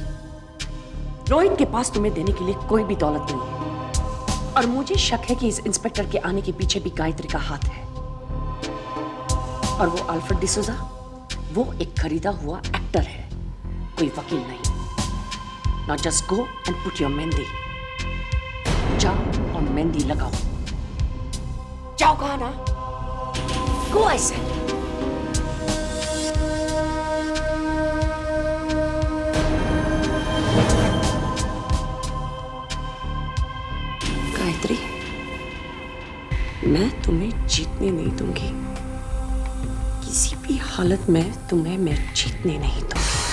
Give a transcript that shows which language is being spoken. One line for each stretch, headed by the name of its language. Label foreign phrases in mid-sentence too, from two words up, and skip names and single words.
Hindi: रोहित के पास तुम्हें देने के लिए कोई भी दौलत नहीं है और मुझे शक है कि इस इंस्पेक्टर के आने के पीछे भी गायत्री का हाथ है। और वो अल्फ्रेड डिसूजा, वो एक खरीदा हुआ एक्टर है, कोई वकील नहीं।
English: Now just go and put your मेहंदी।
Hindi: जाओ और मेहंदी लगाओ। जाओ कहा ना?
English: Go, I said।
Hindi: गायत्री, मैं तुम्हें जीतने नहीं दूंगी। किसी भी हालत में तुम्हें मैं जीतने नहीं दूंगी।